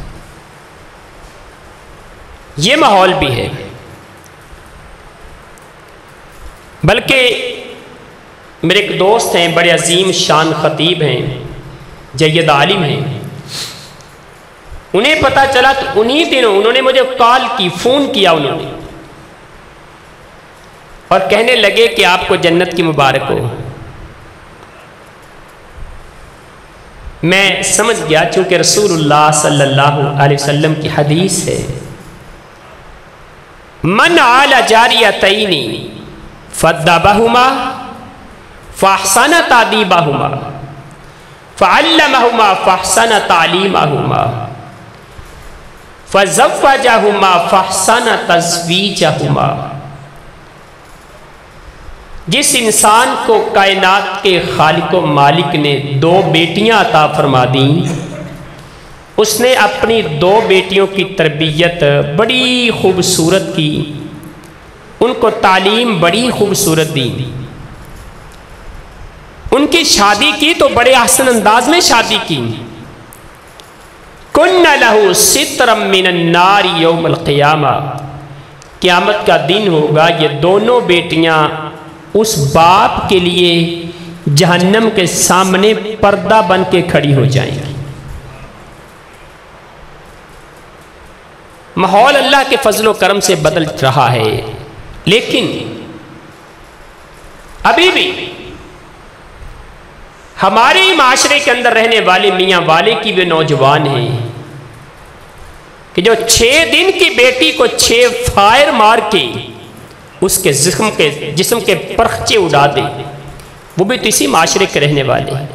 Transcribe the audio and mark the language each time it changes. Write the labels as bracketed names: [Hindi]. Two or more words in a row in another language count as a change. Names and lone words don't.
[Urdu] یہ ماحول بھی ہے، بلکہ میرے ایک دوست ہیں، بڑے عظیم شان خطیب ہیں، جید عالم ہیں، انہیں پتہ چلا تو انہی دنوں انہوں نے مجھے کال کی، فون کیا انہوں نے، اور کہنے لگے کہ آپ کو جنت کی مبارک ہو۔ میں سمجھ گیا، چونکہ رسول اللہ [Arabic] صلی اللہ علیہ وسلم [Urdu] کی حدیث ہے، [Arabic] من عال جاریتین فدبہما فاحسن تادیبہما فعلمہما فاحسن تعلیمہما فزوجہما فاحسن تزویجہما۔ [Urdu] جس انسان کو کائنات کے خالق و مالک نے 2 بیٹیاں عطا فرما دیں، اس نے اپنی 2 بیٹیوں کی تربیت بڑی خوبصورت کی، ان کو تعلیم بڑی خوبصورت دی، ان کی شادی کی تو بڑے احسن انداز میں شادی کی. [Arabic] کن لہو سترم من النار یوم القیامہ، [Urdu] قیامت کا دن ہوگا یہ دونوں بیٹیاں اس باپ کے لیے جہنم کے سامنے پردہ بن کے کھڑی ہو جائیں گی. ماحول اللہ کے فضل و کرم سے بدل رہا ہے، لیکن ابھی بھی ہمارے معاشرے کے اندر رہنے والے میاں والے کی وہ نوجوان ہیں کہ جو 6 دن کی بیٹی کو 6 فائر مار کے اس کے جسم کے پرخچے اڑا دے، وہ بھی تو اسی معاشرے کے رہنے والے ہیں.